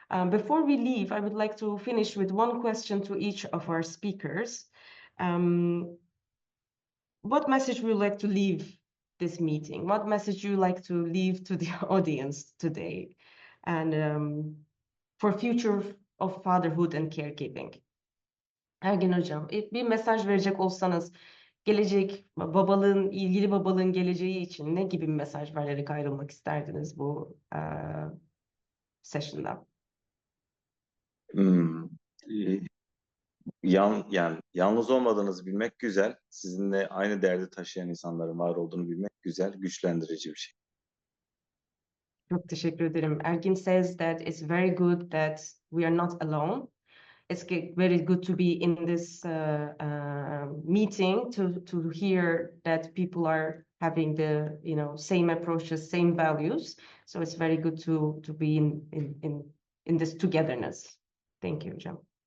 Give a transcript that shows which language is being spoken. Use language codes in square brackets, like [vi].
[en] Before we leave, I would like to finish with one question to each of our speakers. What message would you like to leave this meeting? What message you like to leave to the audience today, and for future of fatherhood and caregiving? [tr] Ergin Hocam, bir mesaj verecek olsanız ilgili babalığın geleceği için ne gibi bir mesaj vererek ayrılmak isterdiniz bu session'da? Yani yalnız olmadığınızı bilmek güzel. Sizinle aynı derdi taşıyan insanların var olduğunu bilmek güzel, güçlendirici bir şey. Çok teşekkür ederim. [en] Ergin says that it's very good that we are not alone. It's very good to be in this meeting to hear that people are having the same approaches, same values. So it's very good to be in this togetherness. Thank you, Hocam.